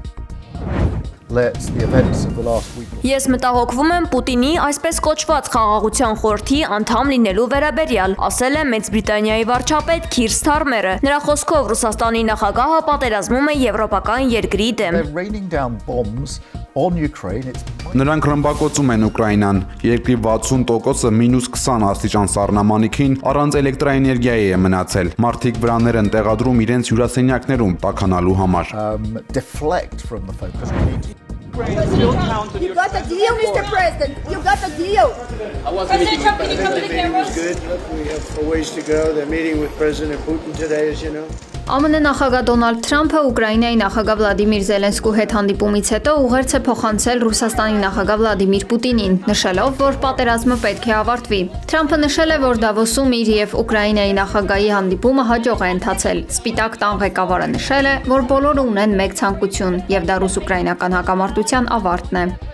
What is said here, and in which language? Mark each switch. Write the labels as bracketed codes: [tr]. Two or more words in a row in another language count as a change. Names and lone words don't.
[hy] Ես մտահոգվում եմ Պուտինի այսպես կոչված խաղաղության խորհրդի անդամ լինելու վերաբերյալ, ասել է Մեծ Բրիտանիայի վարչապետ Քիր Սթարմերը։ Նրա խոսքով Ռուսաստանի նախագահը պատերազմում է եվրոպական երկրի դեմ։ Նրանք ռմբակոծում են Ուկրաինան։ Երկրի 60%-ը -20 աստիճան սառնամանիքին առանց էլեկտրաէներգիայի է մնացել։ Մարդիկ վրաններ են տեղադրում իրենց հյուրասենյակներում տաքանալու համար։ [en] You got the deal, Mr. President. You got the deal. President Trump, can you come to the cameras? Good. We have a ways to go. They're meeting with President Putin today, as you know. [hy] ԱՄՆ նախագահ Դոնալդ Թրամփը Ուկրաինայի նախագահ Վլադիմիր Զելենսկու հետ հանդիպումից հետո ուղերձ է փոխանցել Ռուսաստանի նախագահ Վլադիմիր Պուտինին, նշելով, որ պատերազմը պետք է ավարտվի։ Թրամփը նշել է, որ Դավոսում իր եւ Ուկրաինայի նախագահի հանդիպումը հաջող է ընթացել։ Սպիտակ տան ղեկավարը նշել է, որ բոլորը ունեն մեկ ցանկություն, եւ դա ռուս-ուկրաինական հակամարտության ավարտն է։